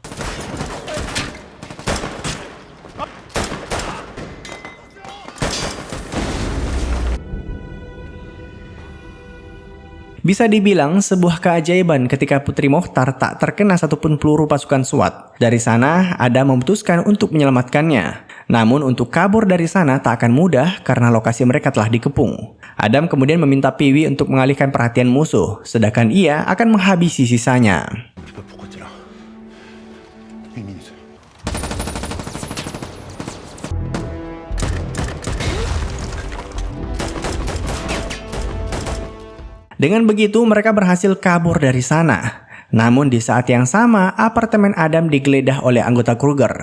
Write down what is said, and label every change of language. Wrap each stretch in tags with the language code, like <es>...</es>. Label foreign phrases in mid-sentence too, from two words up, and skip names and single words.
<id>Bisa dibilang sebuah keajaiban ketika putri Mokhtar tak terkena satupun peluru pasukan SWAT. Dari sana, Adam memutuskan untuk menyelamatkannya. Namun untuk kabur dari sana tak akan mudah karena lokasi mereka telah dikepung. Adam kemudian meminta Piwi untuk mengalihkan perhatian musuh, sedangkan ia akan menghabisi sisanya.</id> <fr>Je sais pas pourquoi t'es là. Une minute.</fr> <id>Dengan begitu mereka berhasil kabur dari sana. Namun di saat yang sama, apartemen Adam digeledah oleh anggota Kruger.</id>